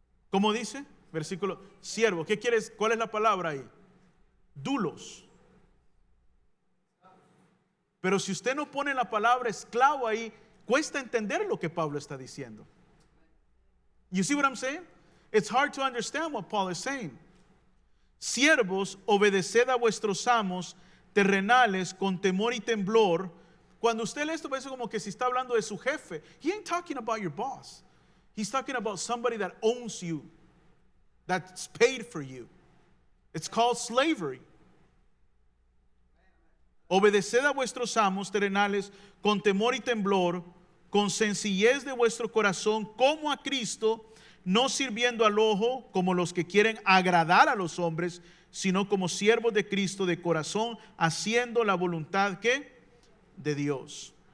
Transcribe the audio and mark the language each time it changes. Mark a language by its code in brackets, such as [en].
[es] ¿Cómo dice? Versículo, siervo, ¿qué quieres? ¿Cuál es la palabra ahí? Dulos. Pero si usted no pone la palabra esclavo ahí, cuesta entender lo que Pablo está diciendo. [en] You see what I'm saying? It's hard to understand what Paul is saying. [es] Siervos, obedeced a vuestros amos terrenales con temor y temblor, cuando usted lee esto parece como que si está hablando de su jefe. [en] He ain't talking about your boss. He's talking about somebody that owns you, that's paid for you. It's called slavery. [es] Obedeced a vuestros amos terrenales con temor y temblor, con sencillez de vuestro corazón, como a Cristo, no sirviendo al ojo como los que quieren agradar a los hombres, sino como siervos de Cristo de corazón, haciendo la voluntad ¿qué? De Dios.